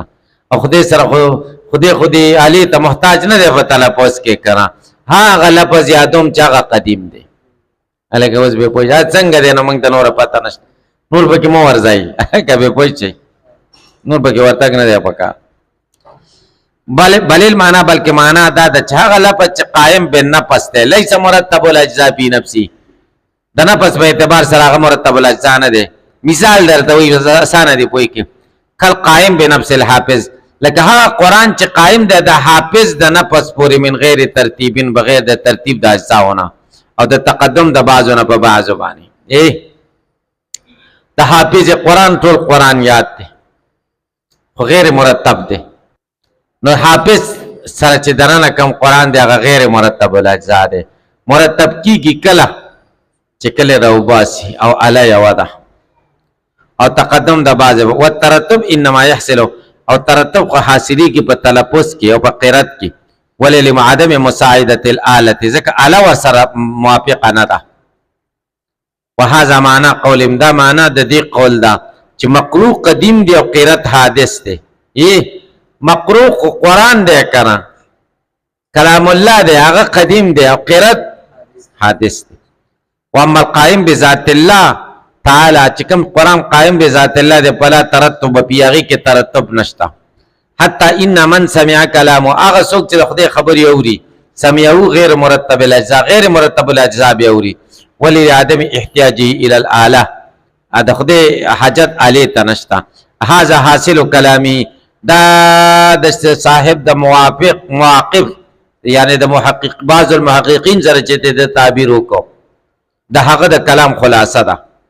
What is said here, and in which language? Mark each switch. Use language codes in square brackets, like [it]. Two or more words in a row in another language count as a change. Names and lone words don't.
[ps] او خدای سره خدای علی ته محتاج نه دی په تلفظ کې کنه، هغه لفظ یادوم چې هغه قدیم دی. هلکه اوس به پوه شي څنګه دی، نو موږ ته نوره پته نشته، نور پکې مو ورځئ که به پوه شئ، نور پکې ورتګ نه دی پکار. بل معنا بلکې معنا دا ده چې هغه لفظ چې [ar] قائم بالنفس [ps] دی [ar] لیس مرتب الاجزاء فی نفسه، [ps] د نفس په اعتبار سره هغه [ar] مرتب الاجزاء [ps] نه دی. مثال درته وایي اسانه دی پوه کې، [ar] کل قائم بنفس الحافظ، [ps] لکه هغه قرآن چې قائم دی د حافظ د نفس پورې [ar] من غیر ترتیبین، [ps] بغیر د ترتیب د اجزاونه او د تقدم د بعضو نه په بعضو باندې. د حافظ قرآن ټول قرآن یاد دی خو غیر مرتب دی. نو حافظ سره چې دننه کم قرآن دی هغه [ar] غیر مرتب الاجزاء [ps] دی. مرتب کیږي کله چې کله راوباسي او علی یوه ده او تقدم د بعض [ar] و ترتب انما يحصل، [ps] او ترتب خو حاصلېږي په تلفظ کې او په قرت کې. [ar] ولې لعدم مساعدة الآلة، [ps] ځکه آله ورسره موافقه نه ده. [ar] وهذا معنا قول، [ps] دا معنا د دې قول ده چې مقروء قدیم دی او قرت حادث دی. مقروء قرآن دی کنه، کلام الله دی هغه قدیم دی او قرت حادث دی. [ar] واما القائم بذات الله تعالی، [ps] چې کوم قرآن [ar] قائم بذات الله [ps] دی [ar] فلا ترتب فی، [ps] هغې کې ترتب نشته. [ar] حتی ان من سمع کلامه، [ps] هغه څوک چې د خدای خبرې اوري [ar] سمعه غیر مرتب الاجزاء، غیر مرتب الاجزاء [ps] به اوري. [ar] ولعدم احتیاجه الى الاله، [ps] د خدای حاجت آلې ته نشته. [ar] هذا حاصل کلامی، [ps] دا د صاحب د موافق یعنی د محقق [ar] بعض المحققین [ps] سره چې د تعبیر وکړو د هغه د کلام خلاصه ده.